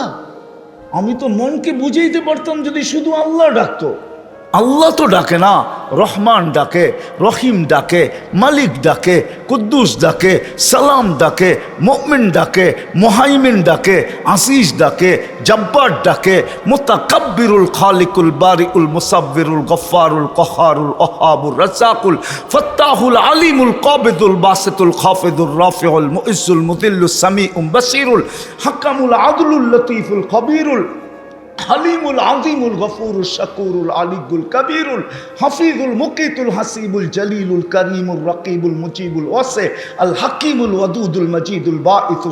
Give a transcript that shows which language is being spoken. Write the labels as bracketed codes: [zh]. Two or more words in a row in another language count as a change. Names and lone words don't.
[bn] আমি তো মনকে বুঝাইতে পারতাম যদি শুধু আল্লাহ ডাকতো। আল্লাহ তো ডাকে না, রহমান ডাকে, রহিম ডাকে, মালিক ডাকে, কুদ্দুস ডাকে, সালাম ডাকে, মুমিন ডাকে, মুহাইমিন ডাকে, আসিস ডাকে, জব্বার ডাকে, মুতাকাব্বিরুল খালিকুল বারিউল মুসাব্বিরুল গফফারুল কহারুল ওহাবুর রাজ্জাকুল ফাত্তাহুল আলিমুল কাবিদুল বাসিতুল খাফিদুর রাফিউল মুইজ্জুল মুদিল্লুস সামিউম বাসিরুল হাকামুল আদলুল লতীফুল খবীরুল হালিমুল আজিমুল গফুরুল শাকুরুল আলিগুল কবিরুল হাফিজুল মুকিতুল হাসিবুল জলিলুল করিমুল রকিবুল মুজিবুল ওয়াসি আল হাকিমুল ওয়াদুদুল মজিদুল বাঈসুল